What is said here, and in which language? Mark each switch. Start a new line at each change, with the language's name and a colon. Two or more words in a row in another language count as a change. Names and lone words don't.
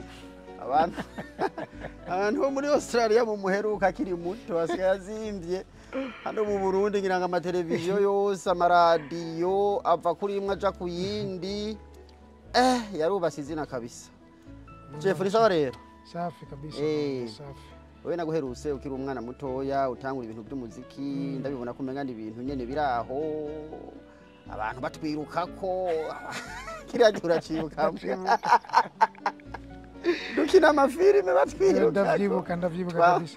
Rundi: Abantu bo muri Australia mu muheruka akiri muto, asigaye azimbye. Hano mu Burundi ngira ngo amateleviziyo yose, amaradiyo ava kuri imwe aja ku yindi, yarubase izina kabisa. Jeff ni sawa rero?
Swahili: Safi kabisa. Safi.
Rundi: Wewe naguheruse ukiri umwana mutoya, utangura ibintu by'umuziki, ndabibona ko umenga ibintu nyene biraho, abantu batwirukako, kiriya gihe uracibuka. Dukina amafilime batwiruka. Ndavyibuka kabisa.